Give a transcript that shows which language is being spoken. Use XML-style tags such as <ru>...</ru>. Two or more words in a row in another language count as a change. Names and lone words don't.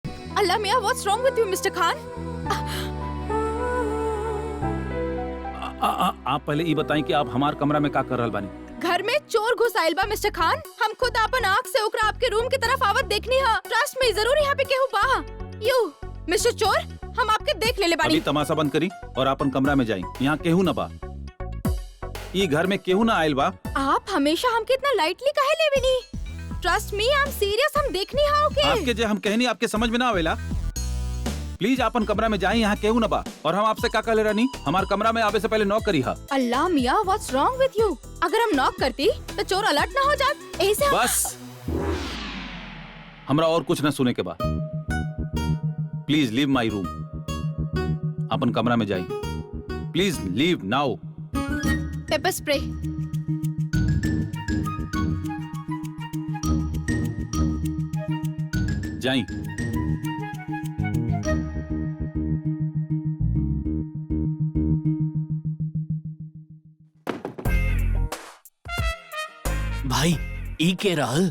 <bho>अल्लाह मियाँ,</bho> <en>What's wrong with you Mister Khan?</en> <bho>आप पहले ये बताएं कि आप हमार कमरा में का कर रहल बानी? घर में चोर घुस आइल बा मिस्टर खान। हम खुद अपन आँख से ओकरा आपके रूम की तरफ आवत देखनी हा। ट्रस्ट में जरूर यहाँ पे केहू बा।</bho> <en>you mister</en> <bho>चोर, हम आपके देख ले अभी बानी। तमाशा बंद करी और अपन कमरा में जाई। यहाँ केहू ना बा, ये घर में केहू ना आयल बा। आप हमेशा हमके इतना लाइटली काहे लेवेनी?</bho> <en>trust me, I am serious,</en> <bho>हम देखनी हा ओके। आपके जे हम कहनी आपके समझ में ना आवेला। प्लीज अपन कमरा में जाई, यहाँ केहू ना बा। और हम आपसे का कहले रहनी, हमार कमरा में आवे से पहले नॉक करी हा। अल्लाह मियाँ,</bho> <en>What's wrong with you?</en> <bho>अगर हम नॉक करती तो चोर अलर्ट ना हो जात। ऐसे हम... बस हमरा और कुछ ना सुने के बाद</bho> <en>please leave my room.</en> <bho>अपन कमरा में जाई,</bho> <en>please leave now. pepper spray.</en> <bho>जाई। भाई ई के रहल?</bho>